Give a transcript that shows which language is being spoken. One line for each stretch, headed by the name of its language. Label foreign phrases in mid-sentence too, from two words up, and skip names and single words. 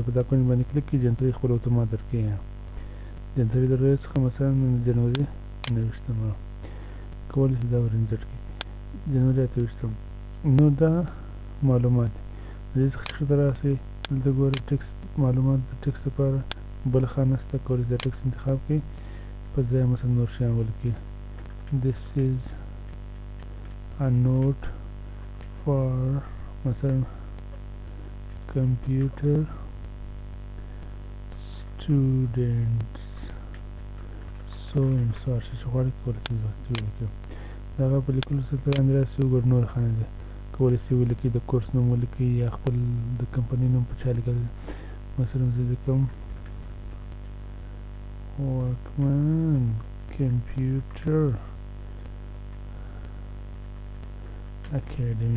Pashto: په دا پوینټ باندې کلیک کړئ جنوري خپل اتومات درکوي. جنوري د ورځې څخه مثلا جنوري 29 کولی شئ دا ور انسرټ کړئ. جنوري 28. نو دا معلومات د دې څخه ښکته راسئ. دلته ګورئ ټکسټ معلومات د ټکسټ لپاره بله خانه شته، کولی شئ دا ټکسټ انتخاب کړئ، په ځای مثلا نور شیان ولیکئ.
English: This is a note for مثلا computer students so and so
Pashto: چې غواړئ کولی شئ ولیکئ. د هغه په لیکلو سره لاندې راسئ وګورئ نور خانې دي، کولی شئ ولیکئ د کورس نوم ولیکئ یا خپل د کمپنۍ نوم په چا لیکلی دی. مثلا زه لیکم واکمن کمپیوټر اکیډمي.